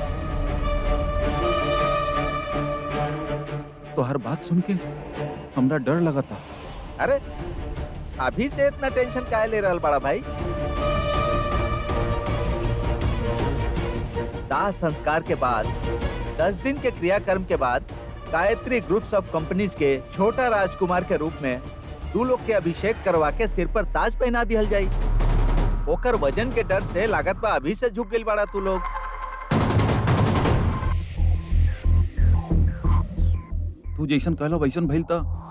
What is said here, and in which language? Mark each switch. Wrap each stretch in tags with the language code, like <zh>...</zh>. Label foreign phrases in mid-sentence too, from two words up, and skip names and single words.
<bho>तो हर बात सुन के हमरा डर लगा था। अरे अभी से इतना टेंशन काहे ले रहल बड़ा भाई? दाह संस्कार के बाद 10 दिन के क्रियाक्रम के बाद गायत्री ग्रुप्स ऑफ कंपनीज के छोटा राजकुमार के रूप में 2 लोग के अभिषेक करवा के सिर पर ताज पहना दिहल जाई। ओकर वजन के डर से लागत बा अभी से झुक गइल बाड़ा तू लोग। तू जैसन कहलो वैसन भइल था।</bho>